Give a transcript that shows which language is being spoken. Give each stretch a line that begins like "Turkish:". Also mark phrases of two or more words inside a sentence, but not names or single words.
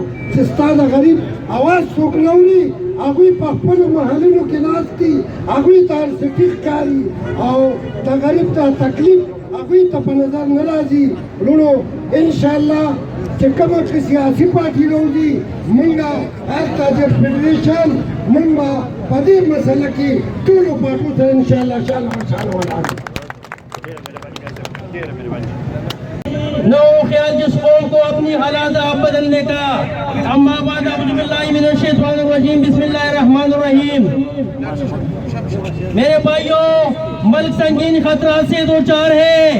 Pashto: چې ستا د غریب اواز څوک نه اوري هغوی په خپلو محلونو کې ناست دي هغوی ته هر څه ټیک ښکاري او د غریب ته تکلیف هغوی ته په نظر نه راځي وروڼو انشاءالله چې کومه که سیاسي پارټي راوځي موږ هر تاجر فدرېشن موږ به په دې مسله کې ټولو پارټو سره انشاءالله شانه بشانه ولاړ
Urdu: نو خیال جس قوم کو اپنی حالات آپ بدلنے کا.
Arabic: اما بعد اعوذ باللہ من الشیطان الرجیم بسم اللہ الرحمن الرحیم.
Urdu: میرے بھائیوں، ملک سنگین خطرات سے دوچار ہے.